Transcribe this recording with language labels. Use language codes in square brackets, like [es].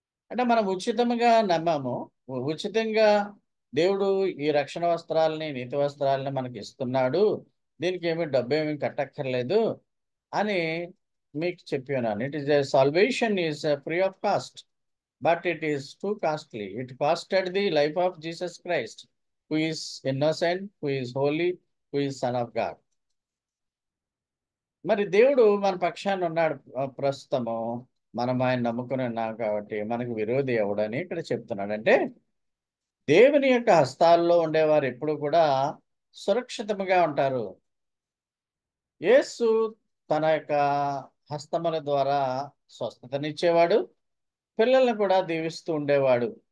[te] అంటే మనం ఉచితంగా నమ్మాము. ఉచితంగా దేవుడు ఈ రక్షణ వస్త్రాలని, నీతి వస్త్రాలని మనకి ఇస్తున్నాడు. దీనికి ఏమి డబ్బేమి కట్టక్కర్లేదు అని మీకు చెప్పి ఉన్నాను. [en] It is a salvation is free of cost. But it is too costly. It costed the life of Jesus Christ, who is innocent, who is holy, who is Son of God. [te] మరి దేవుడు మన పక్షాన ఉన్నాడు ప్రస్తుతము. మనం ఆయన నమ్ముకుని ఉన్నాం కాబట్టి మనకు విరోధి ఎవడని ఇక్కడ చెప్తున్నాడు. అంటే దేవుని యొక్క హస్తాల్లో ఉండేవారు ఎప్పుడు కూడా సురక్షితముగా ఉంటారు. యేసు తన యొక్క హస్తముల ద్వారా స్వస్థతనిచ్చేవాడు, పిల్లల్ని కూడా దీవిస్తూ ఉండేవాడు.